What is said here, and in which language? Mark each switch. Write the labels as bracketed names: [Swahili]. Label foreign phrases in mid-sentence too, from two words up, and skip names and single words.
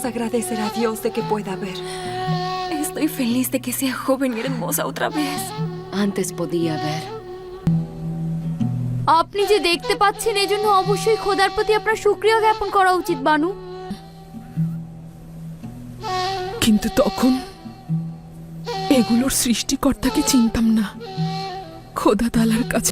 [Spanish] agradecer a Dios de que pueda ver. Estoy feliz de que sea joven y hermosa otra vez. Antes podía ver. [Bangla] আপনি যে দেখতে পাচ্ছেন এজন্য অবশ্যই খোদার প্রতি আপনার শুকরিয়া জ্ঞাপন করা উচিত বানু। কিন্তু তখন এগুলোর সৃষ্টিকর্তাকে চিনতাম না। খোদা তাআলার কাছে